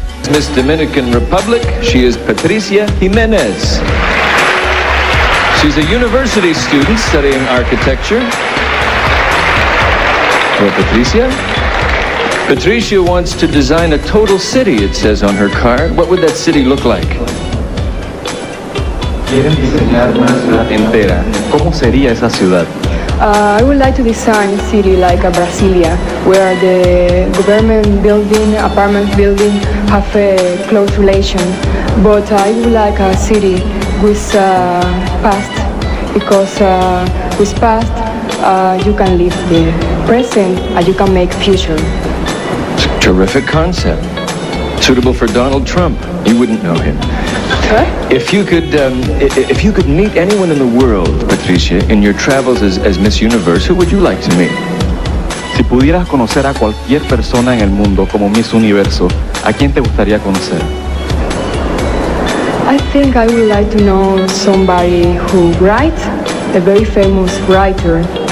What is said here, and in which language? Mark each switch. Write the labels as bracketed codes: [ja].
[en] Miss Dominican Republic, she is Patricia Jimenez. She's a university student studying architecture. Well, Patricia? Patricia wants to design a total city, it says on her card. What would that city look like? [es] Quieren diseñar una ciudad entera. ¿Cómo sería esa ciudad? [en] I would like to design a city like a Brasilia, where the government building, apartment building have a close relation. But I would like a city with past, because with past you can live the present and you can make future. Terrific concept. Suitable for Donald Trump. You wouldn't know him. What? If you could meet anyone in the world, Patricia, in your travels as Miss Universe, who would you like to meet? [es] Si pudieras conocer a cualquier persona en el mundo como Miss Universo, ¿a quién te gustaría conocer? [en] I think I would like to know somebody who writes, a very famous writer.